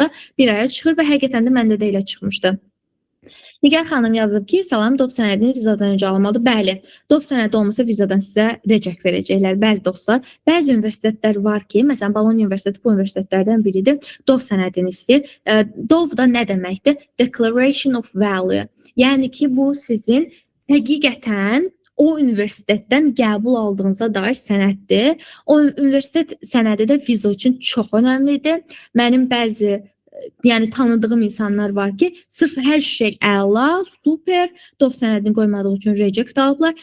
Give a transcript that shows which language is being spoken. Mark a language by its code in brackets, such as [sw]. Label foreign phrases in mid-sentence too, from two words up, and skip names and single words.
[az] 1 aya çıxır və həqiqətən də məndə də elə çıxmışdı. Nigar xanım yazıb ki, salam, DOV sənədini vizadan öncə almalıdır. Bəli, DOV sənədi olmasa vizadan sizə rəcəq verəcəklər. Bəli dostlar, bəzi universitetlər var ki, məsələn, Bologna Universiteti bu universitetlərdən biridir. DOV sənədini istəyir. DOV da nə deməkdir? [en] Declaration of Value. [az] Yəni ki, bu sizin həqiqətən o universitetdən qəbul aldığınıza dair sənəddir. O universitet sənədi də viza üçün çox önəmlidir. Mənim bəzi tanıdığım insanlar var ki, sırf hər şey əla, super, DOV sənədini qoymadığı üçün reject alıblar.